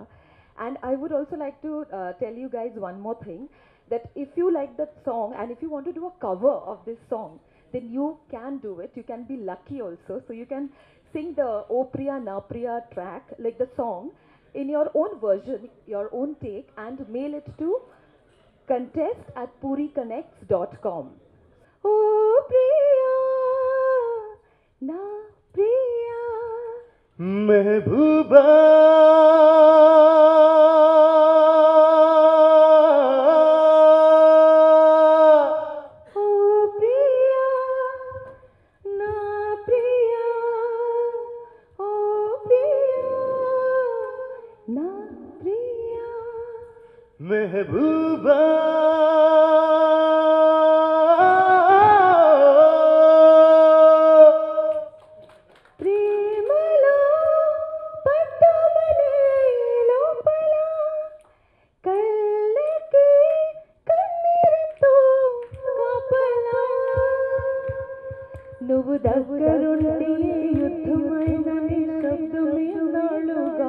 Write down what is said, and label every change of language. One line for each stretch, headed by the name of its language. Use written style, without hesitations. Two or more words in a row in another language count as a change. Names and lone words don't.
English: And I would also like to tell you guys one more thing, that if you like that song and if you want to do a cover of this song, then you can do it. You can be lucky also. So you can sing the O Priya Na Priya track, like the song, in your own version, your own take, and mail it to contest@puriconnects.com.
Telugu: ఓ ప్రియా, నా ప్రియా, Mehbooba, ఓ ప్రియా, నా ప్రియా, ఓ ప్రియా, నా ప్రియా. Mehbooba. ప్రేమలో పట్టమనే లోపల కళ్ళకి కన్నీరుతో కాపలా నువ్వు దగ్గరుండి యుద్ధమైన నిశ్శబ్దమే నాలుగా